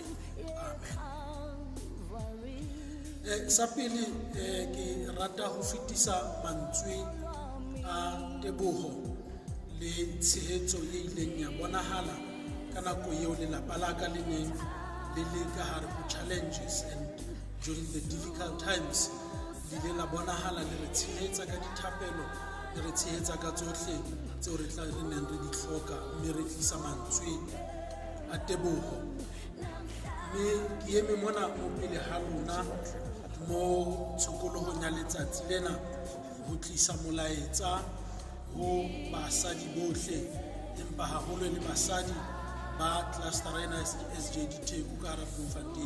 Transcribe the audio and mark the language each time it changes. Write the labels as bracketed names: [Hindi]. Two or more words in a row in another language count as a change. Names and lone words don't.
[Southern Sotho] Amen. Sa pele ke rata ho fetisa mantswe a teboho le tshehetso e ileng ya bonahala ka nako eo lelapa la ka le neng le le ka hare ho [English] challenges and during the difficult times [Southern Sotho] le la bonahala le re tshehetsa ka dithapelo, le re tshehetsa ka tsohle tseo re neng re di hloka, mme re tlisa mantswe a teboho. Mme ke eme mona mo pele ha lona mo tshokolohong ya letsatsi lena ho tlisa molaetsa ho basadi bohle, empa haholo le basadi ba clustera ena SJD Theku ka hara Bloemfontein.